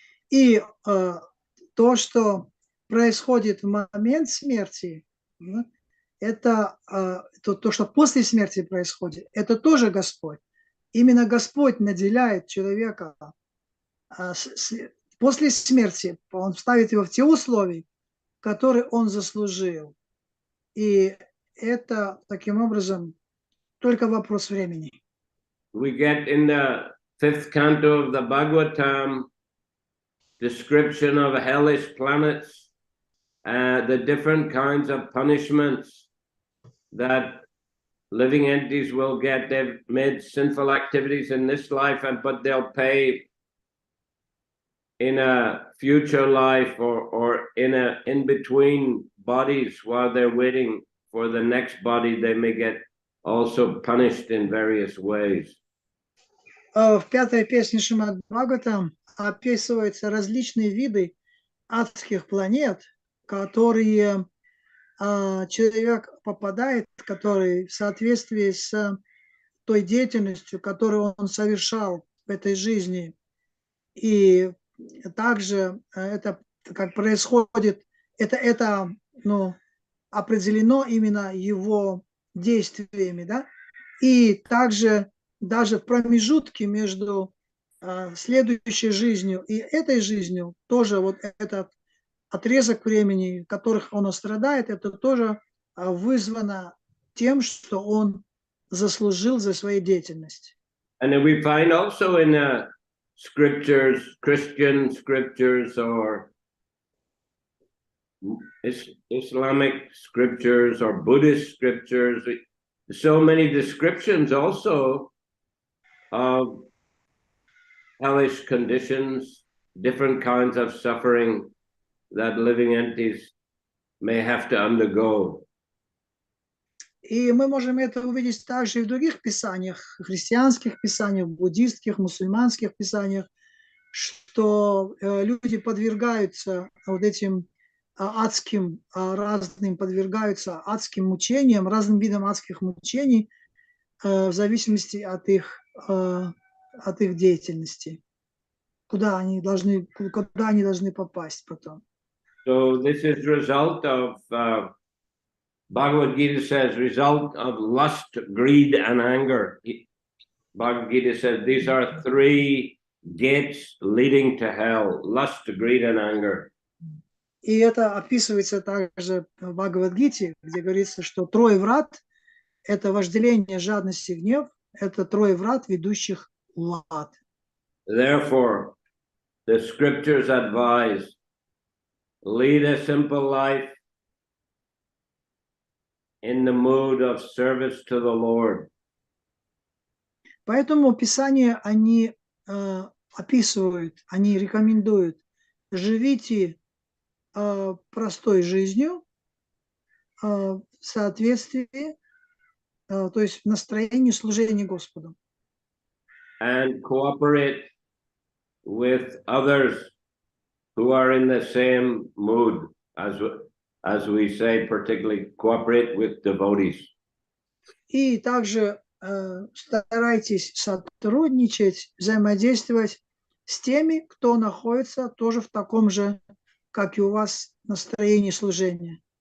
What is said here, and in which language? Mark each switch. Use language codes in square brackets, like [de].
[ru] И то, что происходит в момент смерти, это то, что после смерти происходит, это тоже Господь. Именно Господь наделяет человека после смерти, он ставит его в те условия, которые он заслужил. И это, таким образом, только вопрос времени. [en] We get in the 5th canto of the Bhagavatam description of hellish planets, the different kinds of punishments that living entities will get. They've made sinful activities in this life, but they'll pay in a future life or in between bodies while they're waiting for the next body. They may get also punished in various ways. [ru] В 5-й песне Шримад Бхагаватам описываются различные виды адских планет, которые человек попадает, который в соответствии с той деятельностью, которую он совершал в этой жизни. И также это как происходит, это определено именно его действиями, да? И также даже в промежутке между следующей жизнью и этой жизнью, тоже вот этот отрезок времени, в которых он страдает, это тоже вызвано тем, что он заслужил за свою деятельность. [en] And then we find also in scriptures, Christian scriptures or Islamic scriptures or Buddhist scriptures, so many descriptions also of hellish conditions, different kinds of suffering that living entities may have to undergo. [ru] И мы можем это увидеть также и в других писаниях, христианских писаниях, буддистских, мусульманских писаниях, что люди подвергаются вот этим адским, подвергаются адским мучениям, разным видам адских мучений в зависимости от их деятельности, куда они должны попасть потом. [en] So this is result of Bhagavad Gita says result of lust, greed, and anger. Bhagavad Gita says these are three gates leading to hell: lust, greed, and anger. [ru] И это описывается также в Бхагавад-гите, где говорится, что трое врат – это вожделение, жадность и гнев, это трое врат, ведущих в ад. [en] Therefore, the scriptures advise, lead a simple life in the mood of service to the Lord. [ru] Поэтому Писания, они описывают, они рекомендуют, живите простой жизнью в соответствии, то есть в настроении служения Господу. [en] And cooperate with others who are in the same mood, as we say, particularly cooperate with devotees. [ru] И также старайтесь сотрудничать, взаимодействовать с теми, кто находится тоже в таком же, как и у вас, настроении служения.